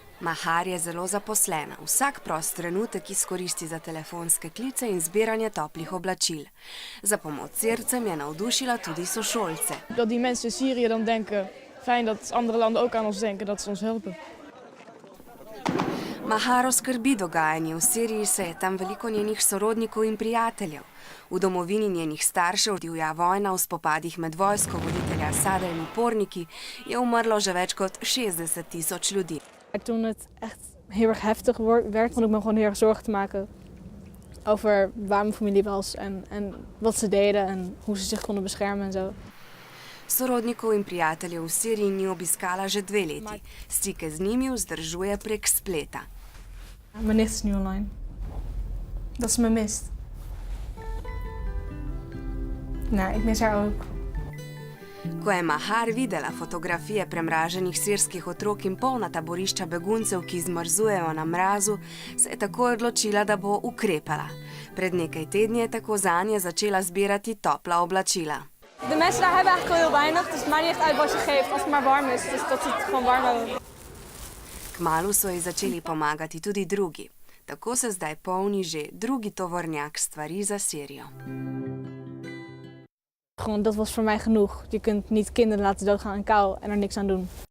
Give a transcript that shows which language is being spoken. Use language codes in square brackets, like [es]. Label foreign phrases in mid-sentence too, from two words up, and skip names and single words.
[sl] Mahar je zelo zaposlena. Vsak prost trenutek izkoristi za telefonske klice in zbiranje toplih oblačil. Za pomoč Sircem je navdušila tudi sošolce. [nl] Dat die mensen in Syrië dan denken, fijn dat andere landen ook aan ons denken, dat ze ons helpen. [sl] Maharo skrbi dogajanje v Siriji, saj je tam veliko njenih sorodnikov in prijateljev. V domovini njenih staršev divja vojna v spopadih med vojsko voditelja Asada in uporniki je umrlo že več kot 60.000 ljudi. [nl] Toen het echt heel erg heftig werd, vond ik me gewoon heel erg zorgen te maken over waar mijn familie was en wat ze deden en hoe ze zich konden beschermen en zo. [sl] Sorodnikov in prijateljev v Siriji ni obiskala že 2 leti. Stike z njimi vzdržuje prek spleta. [nl] Mijn nicht is nu online. Dat ze me mist. Nou, ik mis haar ook. [sl] Ko je Mahar videla fotografije premraženih sirskih otrok in polna taborišča beguncev, ki zmrzujejo na mrazu, se je takoj odločila, da bo ukrepala. Pred nekaj tedni je tako zanje začela zbirati topla oblačila. [nl] De mensen daar hebben eigenlijk al heel weinig, dus het maakt niet echt uit wat je geeft, als het maar warm is, dus dat ze het gewoon warm hebben. [sl] Kmalu so ji začeli pomagati tudi drugi. Tako se zdaj polni že drugi tovornjak stvari za Sirijo. [nl] Gewoon, dat was voor mij genoeg. Je kunt niet kinderen laten doodgaan aan kou en er niks aan doen.